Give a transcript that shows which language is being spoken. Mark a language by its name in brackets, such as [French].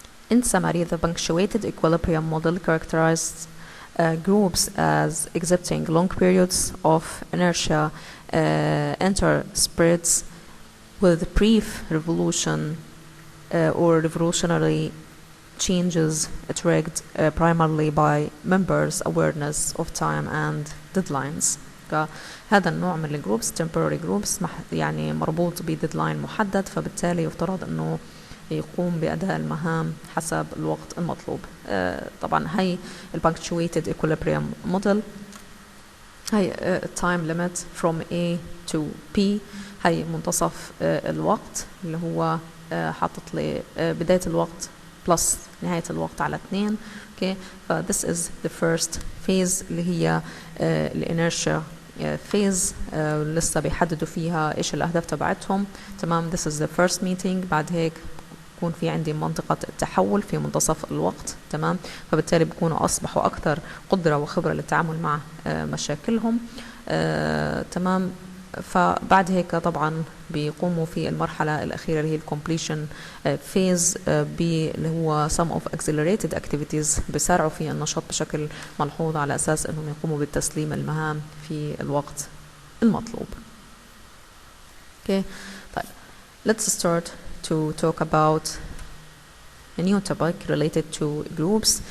[English] In summary, the punctuated equilibrium model characterizes groups as exhibiting long periods of inertia interspreads with brief revolution or revolutionary changes triggered primarily by members' awareness of time and deadlines. [Arabic] هذا النوع من الجروبس temporary groups يعني مربوط بديدلاين محدد، فبالتالي يفترض انه يقوم بأداء المهام حسب الوقت المطلوب. طبعا هي punctuated equilibrium model، هي [English] time limit from A to P، [Arabic] هي منتصف الوقت اللي هو حاطط لي بداية الوقت plus نهاية الوقت على 2. [English] okay, this is the first phase [Arabic] اللي هي الانيرشيا [English] phase. [Arabic] لسه بيحددوا فيها ايش الاهداف تبعتهم. تمام، [English] this is the first meeting. [Arabic] بعد هيك بيكون في عندي منطقة تحول في منتصف الوقت، تمام، فبالتالي بيكونوا أصبحوا أكثر قدرة وخبرة للتعامل مع مشاكلهم، تمام. فبعد هيك طبعا بيقوموا في المرحلة الأخيرة اللي هي الكومبليشن فيز اللي هو [English] some of accelerated activities، [Arabic] بيسارعوا في النشاط بشكل ملحوظ على أساس أنهم يقوموا بالتسليم المهام في الوقت المطلوب. [English] Okay, طيب let's start to talk about a new topic related to groups.